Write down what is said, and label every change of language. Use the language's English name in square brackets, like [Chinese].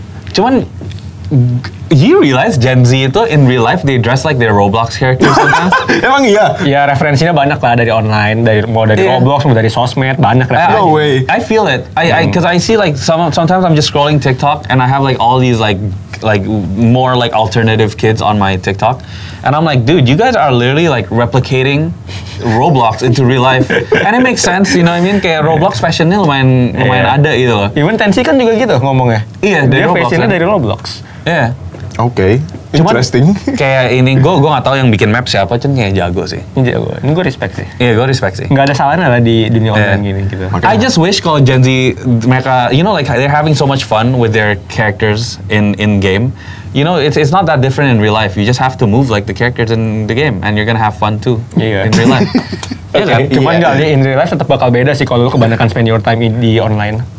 [Indonesian] Cuman [English] you realize Gen Z [Indonesian] itu [English] in real life they dress like their Roblox characters sometimes. [Indonesian] Emang iya? Ya referensinya banyak lah dari online, dari Roblox, mau dari sosmed, banyak referensi. [English] No way. I feel it. Because I see like sometimes I'm just scrolling TikTok and I have like all these like more like alternative kids on my TikTok, and I'm like, dude, you guys are literally like replicating Roblox into real life, and it makes sense, you know what I mean? [Indonesian] Kayak Roblox fashionnya lumayan ada gitu loh. [English] Even [Indonesian] Tensi kan juga gitu ngomongnya. Iya, dari dia Roblox, fashionnya kan? dari Roblox. Iya. Oke. Cuman [English] Interesting. [Indonesian] kayak ini gue nggak tahu yang bikin map siapa, cuman kayak jago sih. Ini jago. Ini gue respect sih. Iya, gue respect sih. Nggak ada salahnya lah di dunia online gini gitu. [English] I just wish [Indonesian] kalau Gen Z mereka, [English] you know, like they're having so much fun with their characters in game. You know, it's not that different in real life. You just have to move like the characters in the game, and you're gonna have fun too in real life. [Indonesian] Iya kan? Cuman [English] in real life [Indonesian] tetap bakal beda sih kalau lu kebanyakan [English] spend your time [Indonesian] di online.